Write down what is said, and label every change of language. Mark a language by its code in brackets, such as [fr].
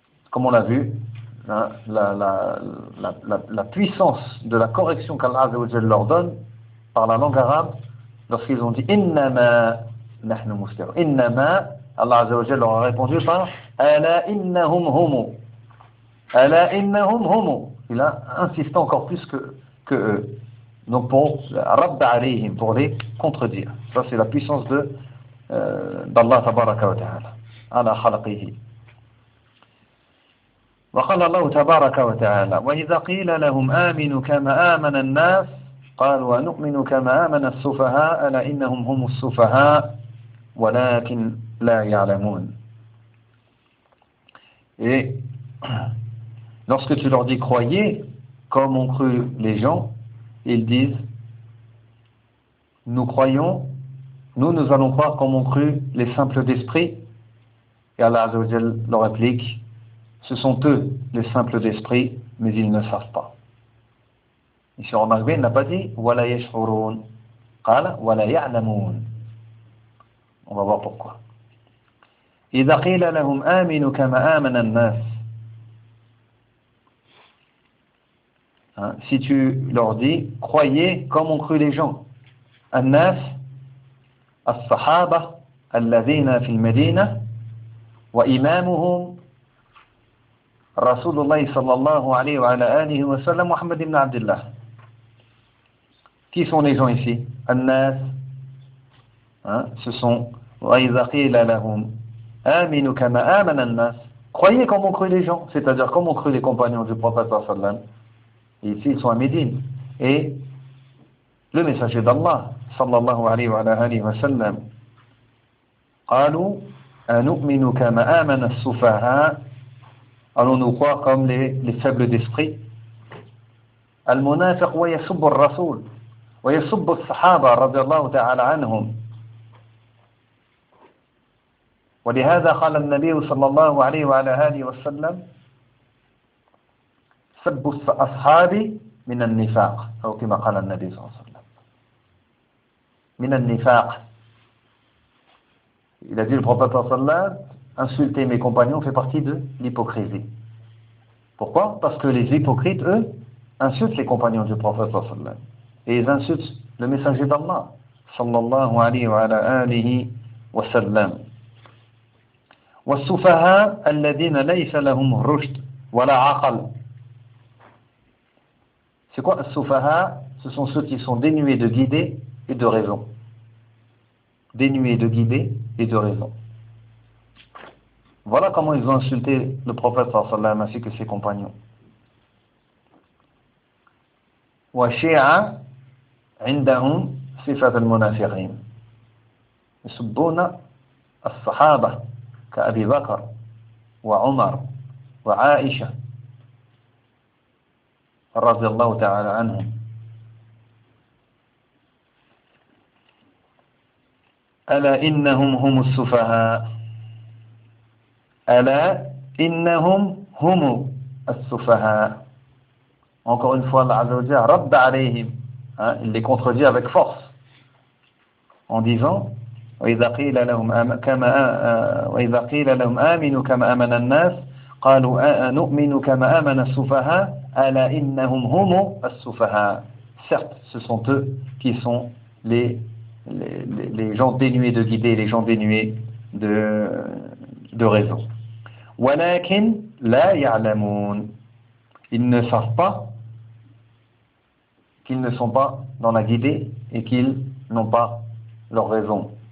[fr] Comme on l'a vu, hein, la puissance de la correction qu'Allah Azzawajal leur donne par la langue arabe, lorsqu'ils ont dit [ar] Innama nahnu muslihun, [fr] Innama, Allah Azzawajal leur a répondu par [ar] Ala innahum humu. Ala innahum humu. [fr] Il a insisté encore plus que eux. Donc pour [ar] Rabb alayhim, [fr] pour les contredire. Ça, c'est la puissance d'Allah [ar] tabaraka wa ta'ala. Ala khalaqihi. وقال الله تبارك وتعالى وإذا قيل لهم آمنوا كما آمن الناس قال ونؤمن كما آمن السفهاء ألا إنهم هم السفهاء ولكن لا يعلمون. [fr] Et lorsque tu leur dis croyez comme ont cru les gens, ils disent nous croyons, nous allons croire comme ont cru les simples d'esprit. Et Allah Azza wa Jal leur réplique ce sont eux les simples d'esprit, mais ils ne savent pas. Ici, remarquez, il n'a pas dit [ar] wala yashurun, qala wala ya'lamun. [fr] On va voir pourquoi. [ar] إذا قيل لهم آمنوا كما آمن الناس. [fr] Si tu leur dis croyez comme ont cru les gens. [ar] الناس الصحابة الذين في المدينة وإمامهم رسول الله صلى الله عليه وعلى آله وسلم محمد بن عبد الله. [fr] Qui sont les gens ici? الناس. Ce sont. [ar] وإذا قيل لهم آمنوا كما آمن الناس. [fr] Croyez comme ont cru les gens, c'est-à-dire comme ont cru les compagnons du prophète sallam. Ici, ils sont à Médine. Et le messager d'Allah, [ar] sallallahu alayhi wa alayhi wa sallam, قالوا أنؤمنوا كما آمن السفهاء. [fr] Allons-nous croire comme les faibles d'esprit. [ar] المنافق ويسب الرسول ويسب الصحابة رضي الله تعالى عنهم. ولهذا قال النبي صلى الله عليه وعلى آله وسلم سب الأصحاب من النفاق أو كما قال النبي صلى الله عليه وسلم من النفاق. [fr] Il a dit le prophète [ar] صلى الله عليه وسلم [fr] insulter mes compagnons fait partie de l'hypocrisie. Pourquoi? Parce que les hypocrites eux insultent les compagnons du prophète [ar] صلى الله عليه وسلم [fr] et ils insultent le messager d'Allah [ar] صلى الله عليه وعلى آله وسلم. والسفهاء الذين ليس لهم رشد ولا عقل. [fr] C'est quoi السفهاء? Ce sont ceux qui sont dénués de guidée et de raison. Dénués de guidée et de raison. Voilà comment ils ont insulté le prophète [ar] صلى الله عليه وسلم [fr] ainsi que ses compagnons. [ar] وشيعة عندهم صفة المنافقين. يسبون الصحابة. كأبي بكر وعمر وعائشة رضي الله تعالى عنهم. ألا إنهم هم السفهاء. ألا إنهم هم السفهاء. [fr] Encore une fois الله عز وجل رد عليهم. Il les contredit avec force en disant [ar] وإذا قيل لهم آمنوا كما آمن الناس قالوا نؤمن كما آمن السفهاء ألا إنهم هم السفهاء. [fr] Certes, ce sont eux qui sont les gens dénués de guidée, les gens dénués de raison. [ar] ولكن لا يعلمون. [fr] Ils ne savent pas qu'ils ne sont pas dans la guidée et qu'ils n'ont pas leur raison.